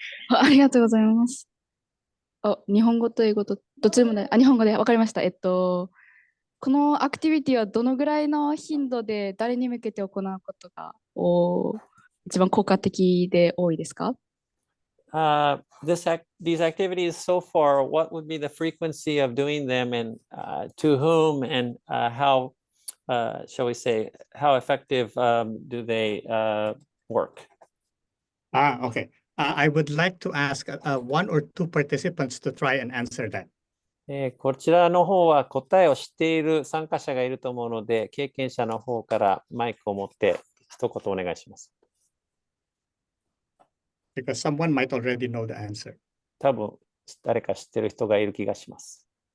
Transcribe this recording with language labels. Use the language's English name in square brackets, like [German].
[Japanese] ありがとうございます。日本語と英語とどっちでもない。日本語で分かりました。このアクティビティはどのぐらいの頻度で誰に向けて行うことが一番効果的で多いですか [English] ？These activities so far, what would be the frequency of doing them and to whom and how, shall we say, how effective do they work? Okay. I would like to ask one or two participants to try and answer that. [Japanese] こちらの方は答えを知っている参加者がいると思うので、経験者の方からマイクを持って一言お願いします。 [English] Because someone might already know the answer. [Japanese] 多分誰か知ってる人がいる気がします。